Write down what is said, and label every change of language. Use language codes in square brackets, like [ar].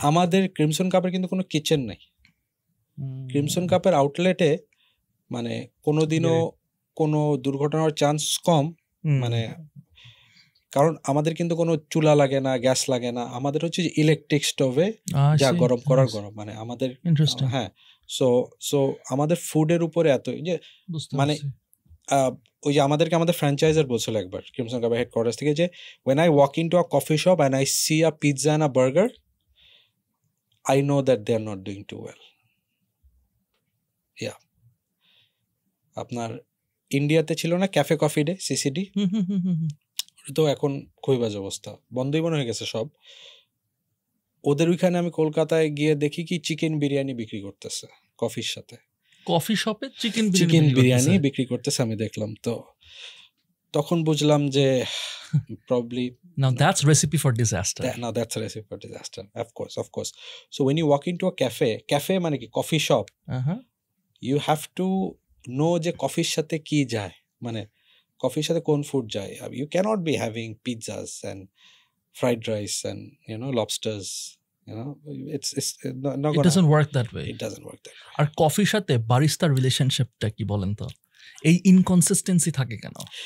[bn] আমাদের ক্রিমসন কাপের কিন্তু কোনো কিচেন নাই। ক্রিমসন কাপের আউটলেটে মানে কোনোদিনও কোনো দুর্ঘটনার চান্স কম, মানে কারণ আমাদের কিন্তু কোনো চুলা লাগে না, গ্যাস লাগে না, আমাদের হচ্ছে যে ইলেকট্রিক স্টোভে যা গরম করার গরম, মানে আমাদের হ্যাঁ। সো আমাদের ফুডের উপরে এত যে মানে ওই যে আমাদের ফ্র্যাঞ্চাইজার বলছিল একবার ক্রিমসন কাপের হেডকোয়ার্টার্স থেকে যে [en] when I walk into a coffee shop and I see a pizza and a burger, I know that they are not doing too well. Yeah. [bn] আপনার ইন্ডিয়াতে ছিল না ক্যাফে কফি ডে, সিসিডি, তো এখন খুবই বাজে অবস্থা, বন্ধই মনে হয়ে গেছে সব। ওদের ওইখানে আমি কলকাতায় গিয়ে দেখি কি চিকেন বিরিয়ানি বিক্রি করতেছে কফির সাথে, কফি শপে চিকেন বিরিয়ানি বিক্রি করতেছে আমি দেখলাম। তো তখন বুঝলাম যে probably [en] now that's recipe for disaster. Now that's a recipe for disaster, of course. So when you walk into a cafe [bn] মানে কি coffee shop, [en] you have to know [bn] যে কফির সাথে কি যায়, মানে কফির সাথে কোন ফুড যায়। [en] You cannot be having pizzas and fried rice and lobsters, it's not it doesn't work that way. It doesn't work that way. [bn] আর কফির সাথে বারিস্তার রিলেশনশিপটা কি বলেন তো, এই ইনকনসিস্টেন্সি থাকে কেন?